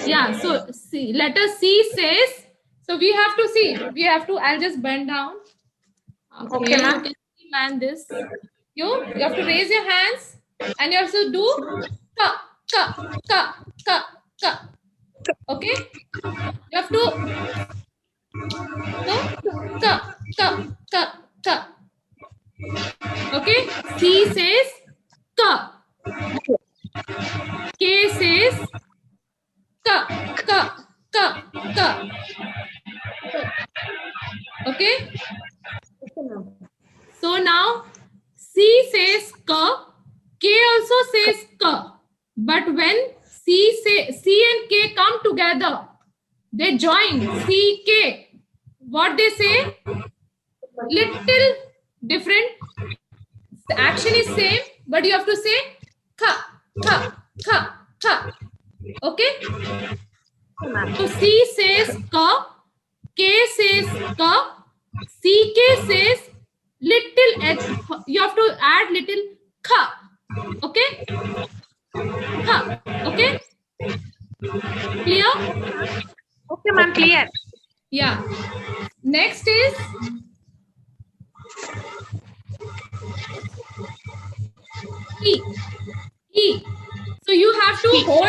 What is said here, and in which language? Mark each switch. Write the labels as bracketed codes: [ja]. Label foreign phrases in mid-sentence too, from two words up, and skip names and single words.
[en] Yeah. So C. Letter C says. So we have to see. We have to. I'll just bend down. Okay. Okay, ma'am. You can see, man, this. You have to raise your hands and you have to do ka ka ka ka ka. Okay. You have to ka ka ka ka. Okay. C says ka. K says ka ka ka ka. Okay. So now C says ka, K also says ka. But when C and K come together, they join C, K. What they say? Little different. The action is same, but you have to say ka, ka, ka, ka. Okay? So C says ka, K says ka, CK says little h. You have to add little ka. Okay? Ka. Okay? Clear? Okay, ma'am. Clear. Yeah. Next is E. E. So you have to hold.